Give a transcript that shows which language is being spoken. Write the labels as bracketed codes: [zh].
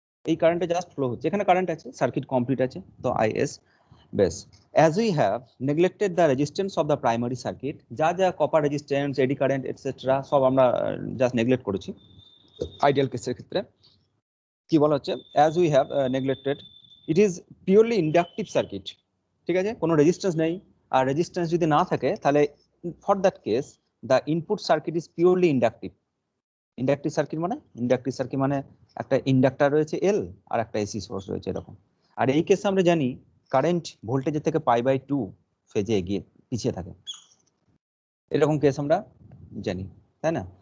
[bn] এই কারেন্টে just flow হচ্ছে, এখানে কারেন্ট আছে, সার্কিট কমপ্লিট আছে, তো IS। বেশ, [en] as we have neglected the resistance of the primary circuit, [bn] যা যা copper resistance, eddy current etcetera সব আমরা জাস্ট নেগলেক্ট করেছি আইডিয়াল কেসের ক্ষেত্রে। কি বলা হচ্ছে? [en] as we have neglected, it is purely inductive circuit। [bn] ঠিক আছে, কোনো রেজিস্ট্যান্স নেই, আর রেজিস্ট্যান্স যদি না থাকে তাহলে [en] for that case the input circuit is purely inductive। [bn] Inductive circuit মানে, ইন্ডাকটিভ সার্কিট মানে একটা ইন্ডাক্টর রয়েছে L আর একটা এসি সোর্স রয়েছে এরকম। আর এই কেসে আমরা জানি কারেন্ট ভোল্টেজের থেকে π/2 ফেজে এগিয়ে পিছিয়ে থাকে, এরকম কেস আমরা জানি, তাই না?